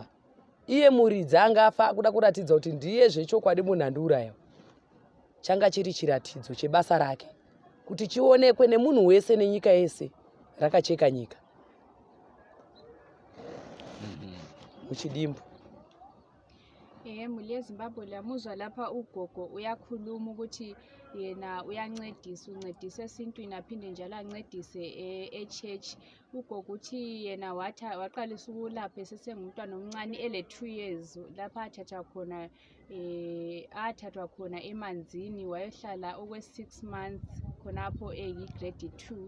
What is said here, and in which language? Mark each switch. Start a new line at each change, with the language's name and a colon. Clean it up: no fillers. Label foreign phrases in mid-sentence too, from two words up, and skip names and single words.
Shona: Iye muridzi angafa akuda kuratidza kuti ndiye zvechokwadi munhu andiurayiwa. Changa chiri chiratidzo chebasa rake kuti chionekwe nemunhu wese nenyika yese rakacheka nyika. Muchidimbu.
North Ndebele: Mhuli yeZimbabwe lamuzwa lapha ugogo uyakhuluma ukuthi yena uncedisa esintwini aphinde njalo ancedise e-church. Ugogo uthi yena waqalisa ukulapha esesengumntwana omncane 2 years lapha athathwa khona emanzini wayohlala okwe-6 months khonapho eyi-grade 2.